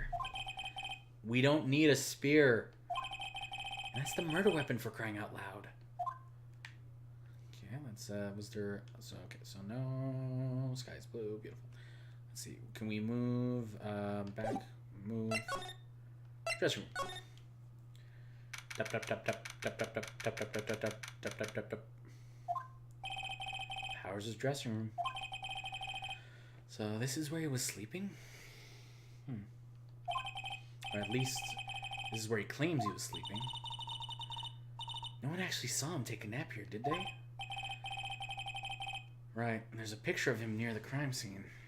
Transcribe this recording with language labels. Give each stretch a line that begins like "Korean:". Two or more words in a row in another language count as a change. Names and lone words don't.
English: We don't need a spear. That's the murder weapon, for crying out loud. Okay, let's, was there... So, okay, so no... Sky's blue, beautiful. Let's see, can we move back? Move. Dressing room. Tap tap tap tap tap tap tap tap tap tap tap tap tap tap tap. Powers' dressing room. So this is where he was sleeping? Or at least this is where he claims he was sleeping. No one actually saw him take a nap here, did they? Right, there's a picture of him near the crime scene.